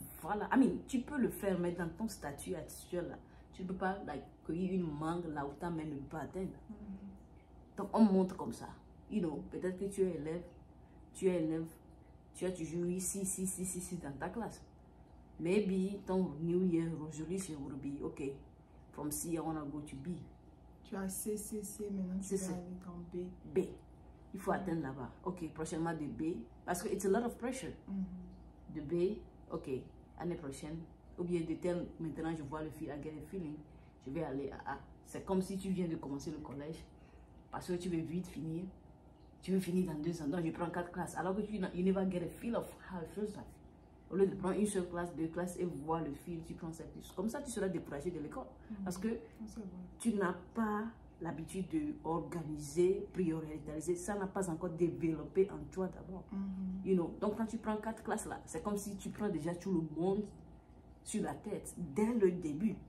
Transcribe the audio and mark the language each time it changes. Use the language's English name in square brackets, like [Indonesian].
[French] Voilà. Tu peux le faire, mais dans ton statut actuel, là, tu ne peux pas cueillir une mangue là où ta main ne peut pas atteindre. Donc, on montre comme ça. Peut-être que tu es élève, tu as toujours eu 6 dans ta classe. [English] Maybe ton New Year resolution will be, okay, from C, I want to go to B. [French] Tu as C, maintenant tu vas aller dans B. B. Il faut atteindre là-bas. Ok, prochainement de B. Parce que [English] it's a lot of pressure. [French] De B, ok, année prochaine. Ou bien de tel, maintenant je vois le fil, [English] I get a feeling. [French] Je vais aller à A. C'est comme si tu viens de commencer le collège. Parce que tu veux vite finir. Tu veux finir dans 2 ans. Donc je prends 4 classes. Alors que [English] you never get a feel of how it feels like. [French] Au lieu de prendre une seule classe, 2 classes et voir le fil, tu prends 7 plus. Comme ça, tu seras découragé de l'école. Parce que tu n'as pas l'habitude d'organiser, prioriser. Ça n'a pas encore développé en toi d'abord. Donc, quand tu prends 4 classes là, c'est comme si tu prends déjà tout le monde sur la tête dès le début.